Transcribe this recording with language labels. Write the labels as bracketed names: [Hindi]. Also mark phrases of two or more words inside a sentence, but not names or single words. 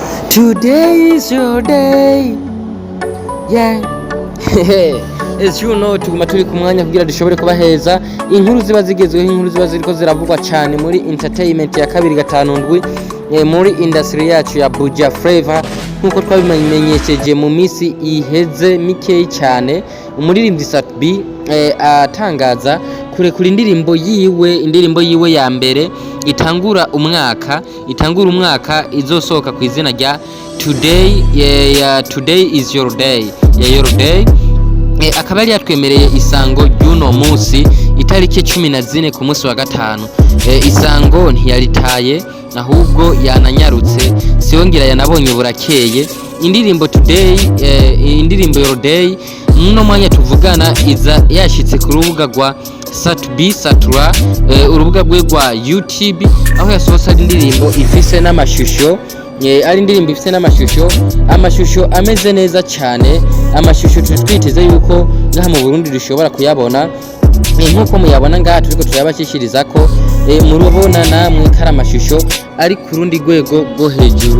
[English] Today is your day. Yeah. As you know, [Rundi] tuguma turi ku mwanya kugira dushobore kubaheza inkuru ziba zigezweho, inkuru ziba ziriko ziravugwa cyane muri entertainment ya kabiri gatanu muri industry yacu ya Buja Flavor, nkuko twabimenyesheje mu misi iheze mikeyi cyane. Umuririmbyi SauPromoter atangaza kurekura indirimbo yiwe ya mbere itangura umwaka izosohoka ku izina rya [English] Today is your day. [Rundi] Akaba yari yatwemereye isango ry'uno munsi itariki 14 ku munsi wa gatanu. Isango ntiyaritaye ahubwo yananyarutse, siyongera yanabonye burakeye. Indirimbo indirimbo [English] your day [Rundi] muno mwanya tuvugana iza yashitse ku rubuga rwa SauPromoter, urubuga rwe rwa YouTube, aho yasohotse indirimbo ifise n'amashusho, ari indirimbo ifise amashusho ameze neza cyane, amashusho twiteze yuko ngaha mu Burundi dushobora kuyabona nkuko muyabona ngaha turiko turabashishiriza ko murubona namwe kari amashusho ari ku rundi rwego rwo hejuru.